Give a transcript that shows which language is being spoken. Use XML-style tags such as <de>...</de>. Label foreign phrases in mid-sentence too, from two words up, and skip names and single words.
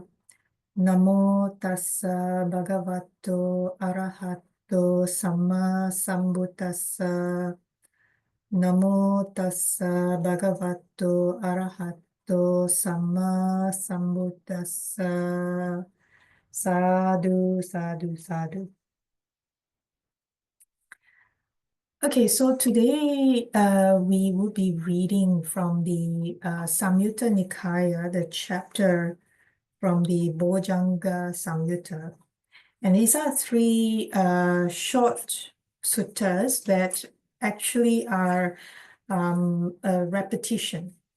<pi>Namo tassa bhagavato arahato sama sambuddhassa. Namo tassa bhagavato arahato sama sambuddhassa. Sadhu, sadhu, sadhu.</pi> <en>Okay, so today we will be reading from the Saṁyutta Nikāya, the chapter from the Bojjhanga Saṁyutta. And these are three short suttas that actually are a repetition.</en>